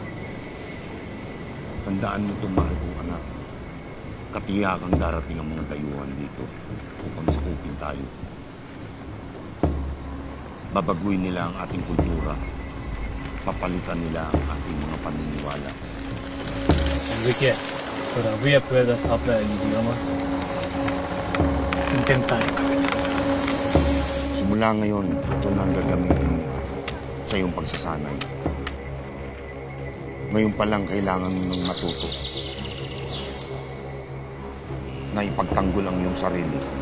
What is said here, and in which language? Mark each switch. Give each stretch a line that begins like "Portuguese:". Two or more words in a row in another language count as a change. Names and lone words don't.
Filipino: Tandaan mo ito, mahal kong anak. Katiyakang darating ang mga dayuhan dito upang sakupin tayo. Babaguhin nila ang ating kultura. Papalitan nila ang ating mga paniniwala.
Spanish: Enrique, todavía puedes hablar el idioma. Intentar.
Filipino: Simula ngayon, ito na ang gagamitin mo sa iyong pagsasanay. Ngayon pa lang kailangan mong matuto na ipagtanggol ang iyong sarili.